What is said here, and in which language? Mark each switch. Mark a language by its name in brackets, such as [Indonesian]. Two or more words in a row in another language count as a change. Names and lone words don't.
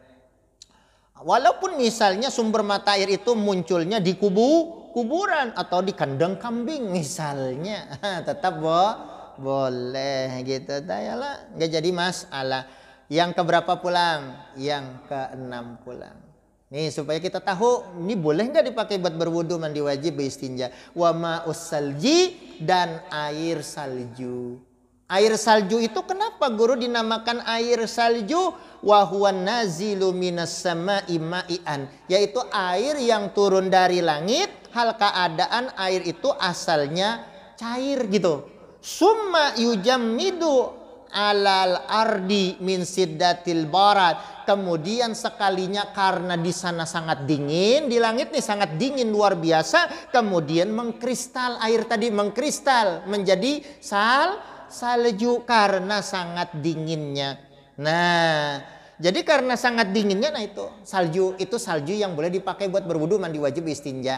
[Indonesian] Walaupun misalnya sumber mata air itu munculnya di kuburan atau di kandang kambing misalnya, tetap boleh gitu. Dayalah, nggak jadi masalah. Yang keberapa pulang? Yang keenam pulang. Nih supaya kita tahu ini boleh nggak dipakai buat berwudu, mandi wajib, beistinja. [Arabic] وماء الثلج, [Indonesian] dan air salju. Air salju itu kenapa guru dinamakan air salju? [Arabic] وهو نازل من السماء مائعا, [Indonesian] yaitu air yang turun dari langit, hal keadaan air itu asalnya cair gitu. [Arabic] ثم يجمد على الأرض من شدة البرد. [Indonesian] Kemudian sekalinya karena di sana sangat dingin, di langit nih sangat dingin luar biasa, kemudian mengkristal, air tadi mengkristal menjadi salju karena sangat dinginnya. Nah, jadi karena sangat dinginnya, nah itu salju yang boleh dipakai buat berwudu, mandi wajib, istinja.